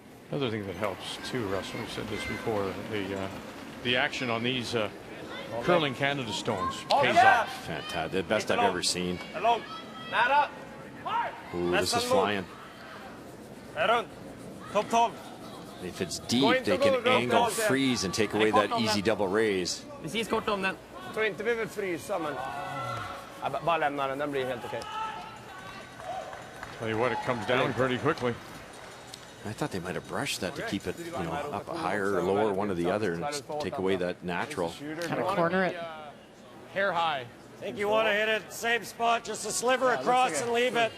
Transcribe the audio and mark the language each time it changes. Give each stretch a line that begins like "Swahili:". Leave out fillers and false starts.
English: Another thing that helps too, Russ, we've said this before, the action on these curling Canada stones pays off. Fantastic. The best I've ever seen.
Swedish: Nära.
English: Ooh, this is flying. Top 12. If it's deep, they can angle, freeze, and take away that easy double raise.
Swedish: Precis kort om den. Jag tror inte vi vill frysa, men bara lämna den. Den blir helt okej.
English: Tell you what, it comes down pretty quickly. I thought they might have brushed that to keep it, up higher or lower, one or the other, and take away that natural. Kind of corner it. Hair high. I think you want to hit it same spot, just a sliver across and leave it.